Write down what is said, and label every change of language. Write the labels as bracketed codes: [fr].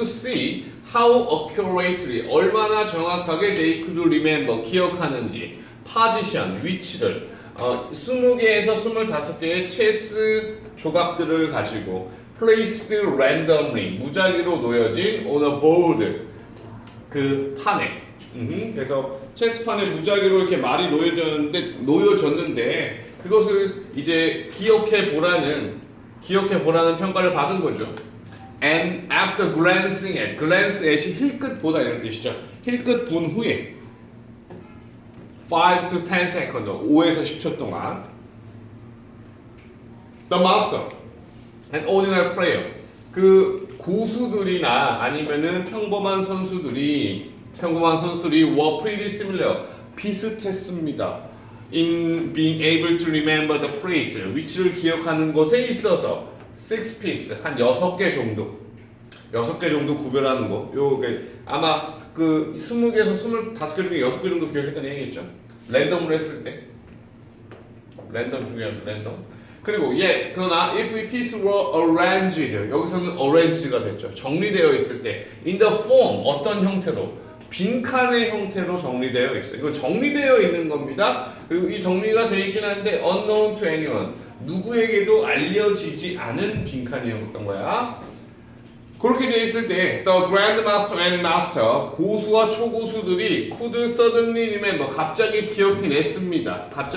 [en] To see how accurately, [ko] 얼마나 정확하게 [en] they could remember, 기억하는지, position, 위치를 20개에서 25개의 체스 조각들을 가지고 placed randomly, [ko] 무작위로 놓여진 [en] on a board, [ko] 그 판에. 그래서 체스판에 무작위로 이렇게 말이 놓여졌는데 그것을 이제 기억해 보라는 평가를 받은 거죠. [en] And after glancing at, glance at이 [ko] 힐끗 보다 이런 뜻이죠. 힐끗 본 후에 [en] 5 to 10 seconds, [ko] 5에서 10초 동안 [en] the master and ordinary player, [ko] 그 고수들이나 아니면은 평범한 선수들이 [en] were pretty similar, [ko] 비슷했습니다. [en] In being able to remember the place, [ko] 위치를 기억하는 것에 있어서 [en] 6 piece, [ko] 한 6개 정도 구별하는 거. 요게 아마 그 20개에서 25개 중에 6개 정도 기억했다는 얘기겠죠. 랜덤으로 했을 때. 랜덤 중요합니다. 랜덤. [en] 그리고 그러나 if a piece were arranged, [ko] 여기서는 arranged가 됐죠. 정리되어 있을 때 [en] in the form, [ko] 어떤 형태로, 빈칸의 형태로 정리되어 있어요. 이거 정리되어 있는 겁니다. 그리고 이 정리가 되어 있긴 한데 [en] unknown to anyone, [ko] 누구에게도 알려지지 않은 빈칸이었던 거야. [en] 그렇게 되어 있을 때 the grandmaster and master, [ko] 고수와 초고수들이 [en] could suddenly remember, [ko] 갑자기 기억해냈습니다.